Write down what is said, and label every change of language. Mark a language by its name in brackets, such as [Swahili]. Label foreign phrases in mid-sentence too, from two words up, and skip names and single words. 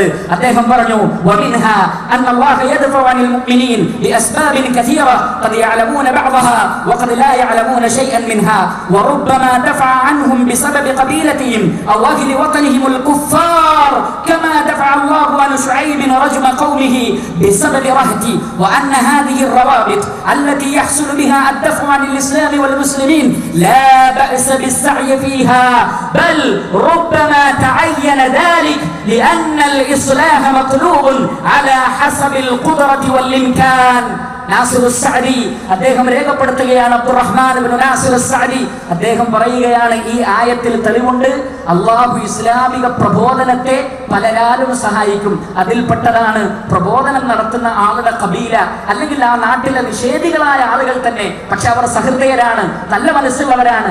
[Malayalam] അദ്ദേഹം പറഞ്ഞു, [Arabic] ومنها أن الله يدفع عن المؤمنين لأسباب كثيرة قد يعلمون بعضها وقد لا يعلمون شيئا منها وربما دفع عنهم بسبب قبيلتهم أو أهل وطنهم الكفار كما دفع الله عن شعيب ورجم قومه بسبب رهتي وأن هذه الروابط التي يحصل بها الدفع عن الإسلام والمسلمين لا بأس بالسعي فيها بل ربما تعين ذلك لأن الإصلاح مطلوب على حسب القدرة والإمكان. [Malayalam] നാസിർ അസ്-സഅദി അദ്ദേഹം രേഖപ്പെടുത്തുകയാണ്. അബ്ദുറഹ്മാൻ ഇബ്നു നാസിർ അസ്-സഅദി അദ്ദേഹം പറയുകയാണ്, ഈ ആയത്തിൽ തെളിവുണ്ട് അല്ലാഹു ഇസ്ലാമിക പ്രബോധനത്തെ പലരാലും സഹായിക്കും. അതിൽപ്പെട്ടതാണ് പ്രബോധനം നടത്തുന്ന ആളുടെ കബീല, അല്ലെങ്കിൽ ആ നാട്ടിലെ നിഷേധികളായ ആളുകൾ തന്നെ, പക്ഷെ അവർ സഹൃദയരാണ്, നല്ല മനസ്സുള്ളവരാണ്.